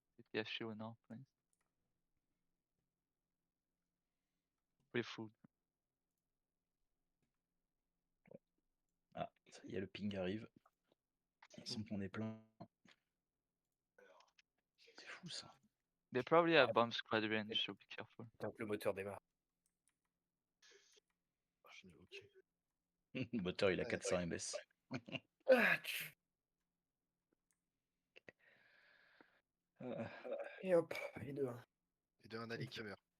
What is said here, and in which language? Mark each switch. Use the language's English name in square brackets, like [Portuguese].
[French] caché au nord, pour l'instant. [English] Free food. [French] Ah, ça y est, le ping arrive. Il semble qu'on est plein. C'est fou ça. [English] They probably have bomb squad range, so be careful. [French] Tant que le moteur démarre. Le moteur il a 400 ms. Et hop, et deux. Et de un Ali qui meurt.